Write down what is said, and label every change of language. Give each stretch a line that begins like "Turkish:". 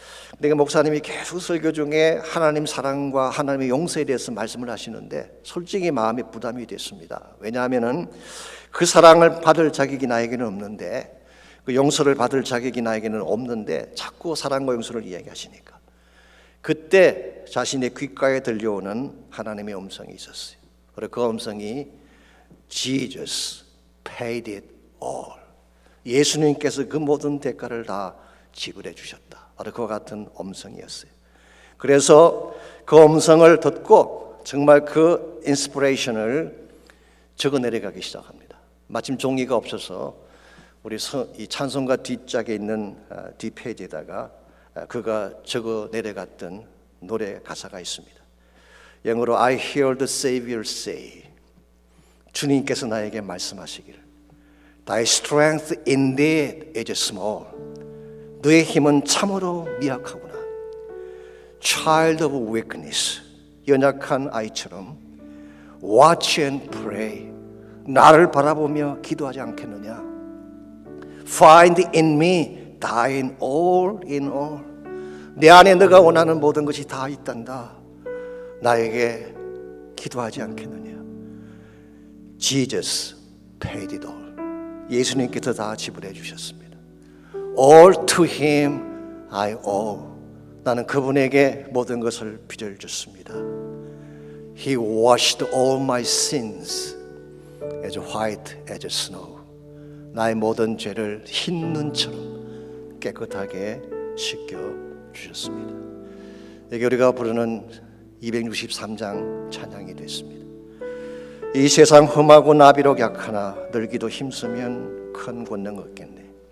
Korean: 근데 목사님이 계속 설교 중에 하나님 사랑과 하나님의 용서에 대해서 말씀을 하시는데 솔직히 마음에 부담이 됐습니다. 왜냐하면 그 사랑을 받을 자격이 나에게는 없는데, 그 용서를 받을 자격이 나에게는 없는데 자꾸 사랑과 용서를 이야기하시니까 그때 자신의 귓가에 들려오는 하나님의 음성이 있었어요. 그리고 그 음성이
English: Jesus paid it all.
Korean: 예수님께서 그 모든 대가를 다 지불해 주셨다. 바로 그와 같은 음성이었어요. 그래서 그 음성을 듣고 정말 그 인스피레이션을 적어 내려가기 시작합니다. 마침 종이가 없어서 우리 이 찬송가 뒷짝에 있는 뒷페이지에다가 그가 적어 내려갔던 노래 가사가 있습니다. 영어로
English: I hear the Savior say,
Korean: 주님께서 나에게 말씀하시기를
English: Thy strength indeed is small.
Korean: 너의 힘은 참으로 미약하구나.
English: Child of weakness,
Korean: 연약한 아이처럼
English: watch and pray,
Korean: 나를 바라보며 기도하지 않겠느냐.
English: Find in me thine all in all.
Korean: 내 안에 너가 원하는 모든 것이 다 있단다. 나에게 기도하지 않겠느냐. Jesus
English: paid it all.
Korean: 예수님께서 다 지불해 주셨습니다.
English: All to him I owe.
Korean: 나는 그분에게 모든 것을 빚을 줬습니다.
English: He washed all my sins as white as snow.
Korean: 나의 모든 죄를 흰 눈처럼 깨끗하게 씻겨 주셨습니다. 이게 우리가 부르는 263장 찬양이 됐습니다. 이 세상 험하고 나비로 약하나 늙기도 힘쓰면 큰 권능 얻겠네.